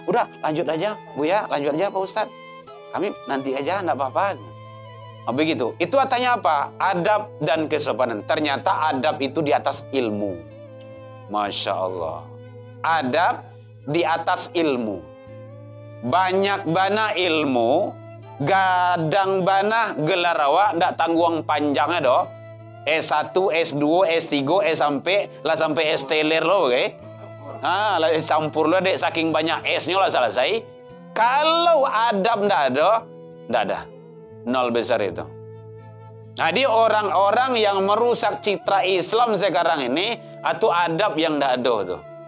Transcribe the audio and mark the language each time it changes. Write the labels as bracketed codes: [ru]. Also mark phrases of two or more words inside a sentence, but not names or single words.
[id] Udah, lanjut aja, Bu ya, lanjut aja Pak Ustaz. Kami nanti aja ndak apa-apa. Nah, begitu. Itu artinya apa? Adab dan kesopanan. Ternyata adab itu di atas ilmu. [ar] ما شاء الله. [id] Adab di atas ilmu. [min] Banyak bana ilmu, gadang bana gelar awak, ndak tanggung panjangnya doh. [id] S1, S2, S3, sampai S-teler loh, oke? [min] Ah, lah campur lo dek saking banyak S-nya lah selesai. [id] Kalau adab ndak ada. Nol besar itu. Jadi orang-orang yang merusak citra Islam sekarang ini atau adab yang tidak ada tuh.